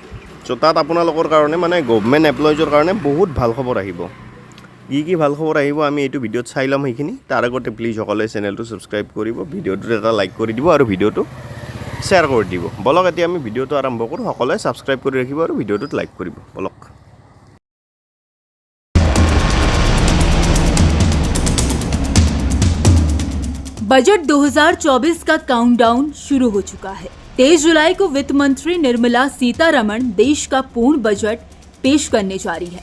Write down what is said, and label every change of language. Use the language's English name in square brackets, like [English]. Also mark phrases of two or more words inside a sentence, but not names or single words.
[Assamese] তো তাত আপোনালোকৰ কাৰণে মানে [English] government employees [Assamese] কাৰণে বহুত ভাল খবৰ আহিব। কি ভাল খবৰ আহিব আমি এইটো ভিডিঅ'ত চাই ল'ম সেইখিনি। তাৰ আগতে প্লিজ সকলোৱে চেনেলটো ছাবস্ক্ৰাইব কৰিব, ভিডিঅ'টোত এটা লাইক কৰি দিব আৰু ভিডিঅ'টো শ্বেয়াৰ কৰি দিব। বলক এতিয়া আমি ভিডিঅ'টো আৰম্ভ কৰোঁ। সকলোৱে ছাবস্ক্ৰাইব কৰি ৰাখিব আৰু ভিডিঅ'টোত লাইক কৰিব। বলক। [Hindi] बजट 2024 का काउंटडाउन शुरू हो चुका है। 23 जुलाई को वित्त मंत्री निर्मला सीतारमण देश का पूर्ण बजट पेश करने जा रही है।